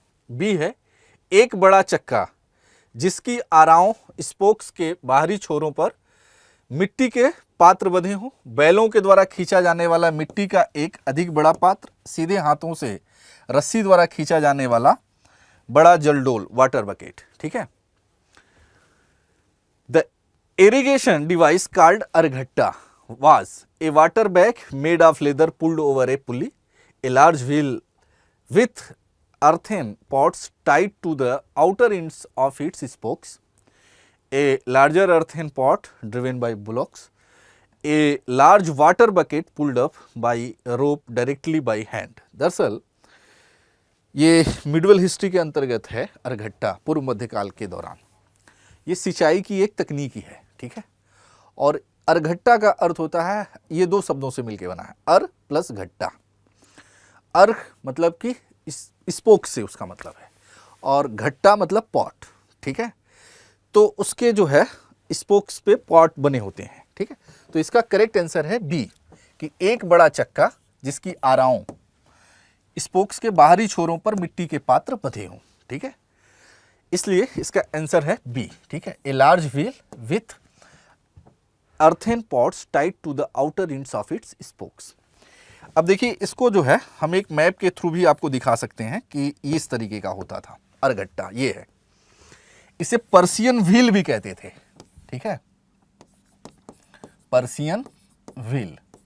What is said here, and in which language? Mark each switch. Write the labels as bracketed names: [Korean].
[Hindi] B है एक बड़ा चक्का जिसकी आराओं स्पोक्स के बाहरी छोरों पर मिट्टी के पात्र बंधे हों। बैलों के द्वारा खींचा जाने वाला मिट्टी का एक अधिक बड़ा पात्र। सीधे हाथों से रस्सी द्वारा खींचा जाने वाला बड़ा जलडोल वाटर बकेट। ठीक है। [English] The irrigation device called araghatta was a water bag made of leather pulled over a pulley, a large wheel with earthen pots tied to the outer ends of its spokes, a larger earthen pot driven by bullocks, a large water bucket pulled up by a rope directly by hand. [Hindi] दरअसल ये medieval history के अंतर्गत है। अरघट्टा पूर्व मध्यकाल के दौरान ये सिंचाई की एक तकनीकी है। ठीक है। और अरघट्टा का अर्थ होता है, ये दो शब्दों से मिलकर बना है, अर प्लस घट्टा। अर्घ मतलब कि स्पोक से उसका मतलब है, और घट्टा मतलब पॉट। ठीक है। तो उसके जो है स्पोक्स पे पॉट बने होते हैं। ठीक है। तो इसका करेक्ट आंसर है बी कि एक बड़ा चक्का जिसकी आराओं स्पोक्स के बाहरी छोरों पर मिट्टी के पात्र बंधे हों। ठीक है। इसलिए इसका आंसर है बी। ठीक है। [English] A large wheel with earthen pots tied to the outer ends of its spokes। [Hindi] अब देखिए इसको जो है हम एक मैप के थ्रू भी आपको दिखा सकते हैं कि इस तरीके का होता था। अरघट्टा ये है, इसे पर्सियन व्हील भी कहते थे। ठीक है। Persian wheel.